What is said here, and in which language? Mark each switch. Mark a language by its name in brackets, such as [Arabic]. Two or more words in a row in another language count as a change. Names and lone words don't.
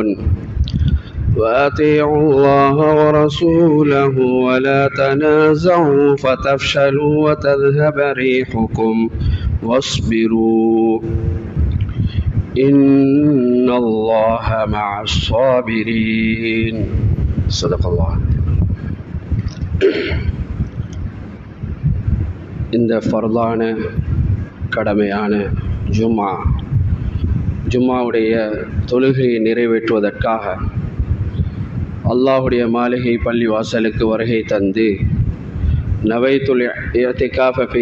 [Arabic] وأطيعوا الله ورسوله ولا تنازعوا فتفشلوا وتذهب ريحكم واصبروا إن الله مع الصابرين. صدق الله. [Tamil] இந்த ஃபர்தான கடமையான ஜும்மாவுடைய தொழுகையை நிறைவேற்றுவதற்காக அல்லாஹுடைய மாளிகை பள்ளி வாசலுக்கு வருகை தந்து [Arabic] نويت الاعتكاف في